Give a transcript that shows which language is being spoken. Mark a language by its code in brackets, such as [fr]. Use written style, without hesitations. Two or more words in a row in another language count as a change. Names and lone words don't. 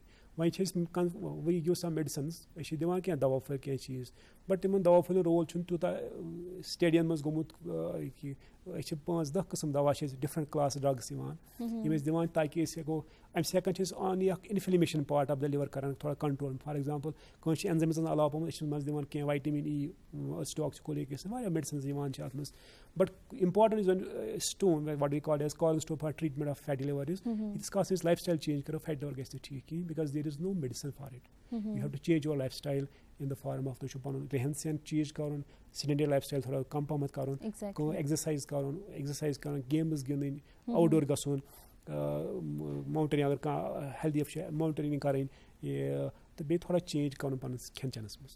[ks] وۄنۍ چھِ أسۍ [en] we give some medicines [ks] أسۍ چھِ دِوان کینٛہہ دوا پھٔلۍ کینٛہہ چیٖز بٹ تِمن دوا پھٔلٮ۪ن رول چھُنہٕ تیوٗتاہ سٹیڈِین منٛز گوٚمُت کہِ أسۍ چھِ 5-10 قٕسٕم دوا چھِ أسۍ [en] different class drugs [ks] یِوان یِم أسۍ دِوان تاکہِ أسۍ ہٮ۪کو اَمہِ سۭتۍ ہٮ۪کان چھِ أسۍ آنلی اکھ [en] inflammation part of the liver [ks] کران تھوڑا کنٹرول. [en] for example [ks] کٲنٛسہِ چھِ اٮ۪نزایمٕزن علاوٕ پوٚمُت أسۍ چھِ منٛز دِوان کینٛہہ وایٹمِن ای سٹاکسِکولیک ایسِڈ واریاہ میڈِسنٕز یِوان چھِ اَتھ منٛز بٹ اِمپاٹنٹ یُس زَن [en] stone what we call as corner stone for treatment of fatty liver is [ks] ییٖتِس کالَس أسۍ [en] life style change [ks] کَرو [en] fatty liver [ks] گژھِ نہٕ ٹھیٖک کِہیٖنۍ [en] because there is no medicine for it. you have to change your life style in the form of [ks] تُہۍ چھُو پَنُن رہن سہن چینٛج کَرُن [en] sedentary life style [ks] تھوڑا کَم پَہمَتھ کَرُن ایٚگزرسایز کَرُن گیمٕز گِنٛدٕنۍ آوُٹ ڈور گژھُن ماوُنٹینِنٛگ اگر کانٛہہ ہیلدی چھِ ماوُنٹینِنٛگ کَرٕنۍ تہٕ بیٚیہِ تھوڑا چینٛج کَرُن پَنُن کھٮ۪ن چٮ۪نَس منٛز.